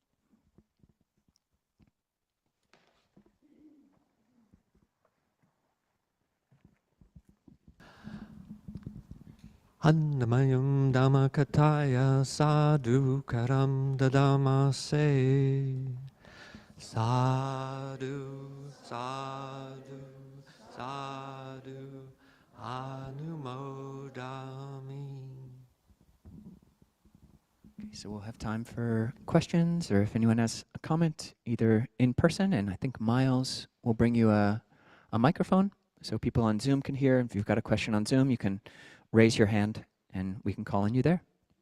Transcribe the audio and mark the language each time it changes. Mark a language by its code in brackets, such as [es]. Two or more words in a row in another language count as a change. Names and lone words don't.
[pi] Annamayam Dhammakataya sadhu karam dadamase. Sadhu, sadhu, sadhu, anumodami. [en] Okay, so we'll have time for questions, or if anyone has a comment, either in person, and I think Miles will bring you a microphone so people on Zoom can hear. If you've got a question on Zoom, you can raise your hand and we can call on you there.